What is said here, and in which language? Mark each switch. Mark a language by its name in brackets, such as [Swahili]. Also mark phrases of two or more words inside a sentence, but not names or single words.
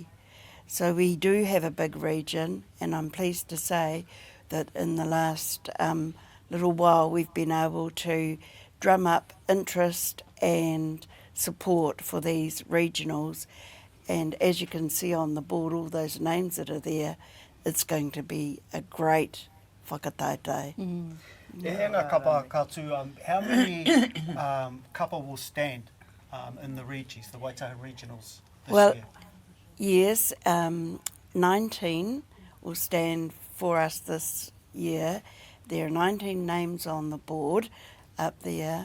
[English] So we do have a big region, and I'm pleased to say that in the last little while we've been able to drum up interest and support for these regionals. And as you can see on the board, all those names that are there, it's going to be a great whakataetae. [Māori] E henga kapa katu, [English] how many kapa will stand in the Regis, the Waitaha Regionals this year? Yes, 19 will stand for us this year. There are 19 names on the board up there.